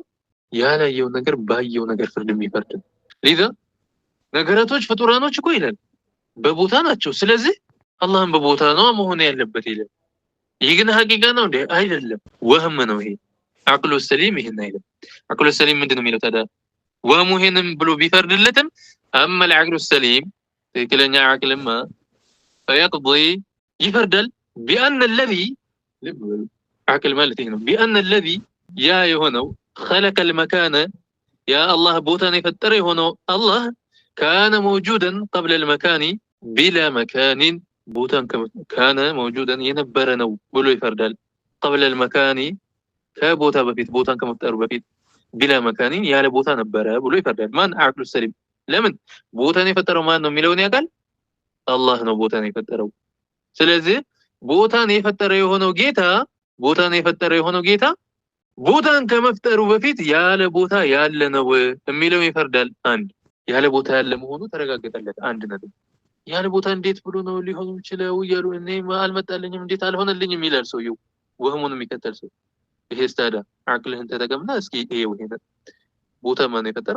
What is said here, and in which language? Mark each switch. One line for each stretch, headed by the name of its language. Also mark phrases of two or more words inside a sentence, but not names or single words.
Amharic: ያላየው ነገር ባየው ነገር ፍርድ የሚፈርድ ለዛ ነገራቶች ፍጡራኖች እኮ ይላል በቦታ ናቸው፣ ስለዚህ አላህም በቦታ ነው መሆን ያለበት ይላል። ይህ ግን ሐቂቃ ነው እንዴ? አይደለም፣ ወህም ነው ይሄ። አቅሉ ሰሊም ይሄን አይደለም። አቅሉ ሰሊም ምንድነው የሚለው ታዲያ? ወህሙ ይሄንም ብሎ ቢፈርድለትም አማ
Arabic: العقل السليم
Amharic: ትክክለኛ አቅልማ فيقضي ይፈርዳል
Arabic: بأن الذي
Amharic: አቅል ማለት ይሄ ነው።
Arabic: بأن الذي
Amharic: ያ የሆነው
Arabic: خلق المكان يا الله
Amharic: ቦታን የፈጠረ የሆነው አላህ
Arabic: كان موجودا قبل المكان بلا مكان
Amharic: ቦታን
Arabic: كان موجودا
Amharic: የነበረ ነው ብሎ ይፈርዳል።
Arabic: قبل المكان
Amharic: ከቦታ በፊት ቦታን ከመፍጠሩ በፊት
Arabic: بلا مكان
Amharic: ያለ ቦታ ነበረ ብሎ ይፈርዳል። ማን? አቅሉ ሰሊም። ለምን? ቦታን የፈጠረው ማን ነው የሚለውን ያውቃል። አላህ ነው ቦታን የፈጠረው። ስለዚህ ቦታን የፈጠረ የሆነው ጌታ ቦታን ከመፍጠሩ በፊት ያለ ቦታ ያለ ነው የሚለው ይፈርዳል። አንድ ያለ ቦታ ያለ መሆኑ ተረጋገጠለት። አንድ ነገር ያለ ቦታ እንዴት ብሎ ነው ሊሆን ይችላል እያሉ እኔ አልመጣልኝም እንዴት አልሆነልኝም ይላል ሰውየው፣ ወህሙን የሚከተል ሰው። ይሄ ስታዳ አቅልህን ተጠቀምና እስኪ ይሄው ይሄ ቦታ ማን የፈጠረው?